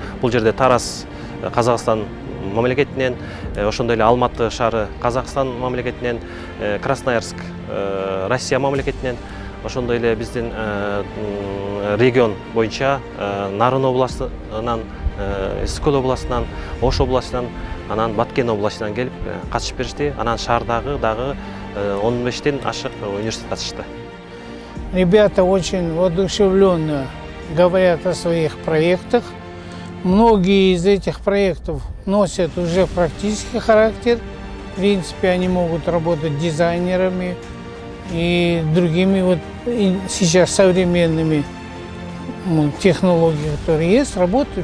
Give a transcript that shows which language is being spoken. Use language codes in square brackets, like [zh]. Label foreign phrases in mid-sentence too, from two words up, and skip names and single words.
[ky] Бул жерде Тараз Казакстан мамлекетинен, ошондой эле Алматы шаары Казакстан мамлекетинен, Красноярск Россия мамлекетинен, ошондой эле биздин регион боюнча Нарын областынан, Искөл областынан, Ош областынан, анан Баткен областынан келип катышып беришти. Анан шаардагы дагы 15ден ашык университет катышты. [ru] Ребята очень воодушевленно говорят о своих проектах. Многие из этих проектов носят уже практический характер. В принципе, они могут работать дизайнерами и другими сейчас современными технологиями, которые есть, работают.